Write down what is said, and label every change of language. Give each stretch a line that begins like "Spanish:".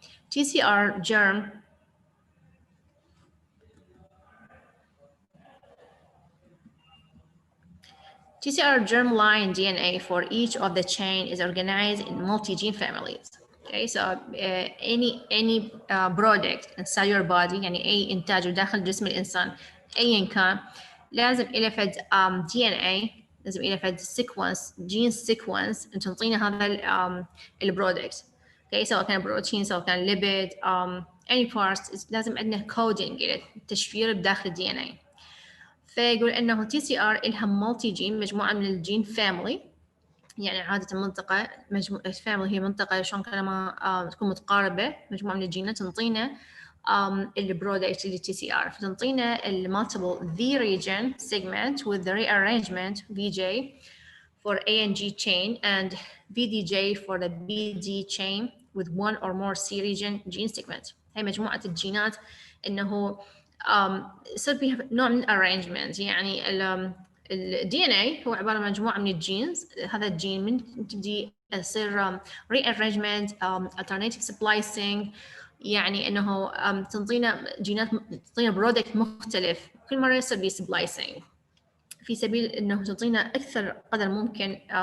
English: TCR germ TCR germline DNA for each of the chain is organized in multi-gene families. Okay, so any product inside your body
Arabic: يعني أي إنتاج داخل جسم الإنسان أيا كان لازم إلى فد DNA لازم إلى فد sequence
English: gene sequence
Arabic: أن تنطينا هذا البرودكت. Okay, سواء كان بروتين سواء كان ليبيد
English: any parts
Arabic: لازم عندنا coding إلى تشفير بداخل DNA. فيقول انه TCR لها مالتي جين مجموعه من الجين فاميلي يعني عاده منطقه فاميلي هي منطقه شلون كلمه تكون متقاربه مجموعه من الجينات تنطينا البرودكت اللي TCR فتنطينا المالتيبل V region segment
English: with the rearrangement VJ for A and G chain and VDJ for the BD chain with one or more C region gene segment.
Arabic: هي مجموعه الجينات انه يصير فيها نوع من الارينجمنت يعني ال DNA هو عبارة عن مجموعة من الجينز هذا الجين من تبدي يصير rearrangement alternative splicing يعني انه تنطينا جينات تنطينا برودكت مختلف كل مرة يصير بي splicing في سبيل انه تعطينا اكثر قدر ممكن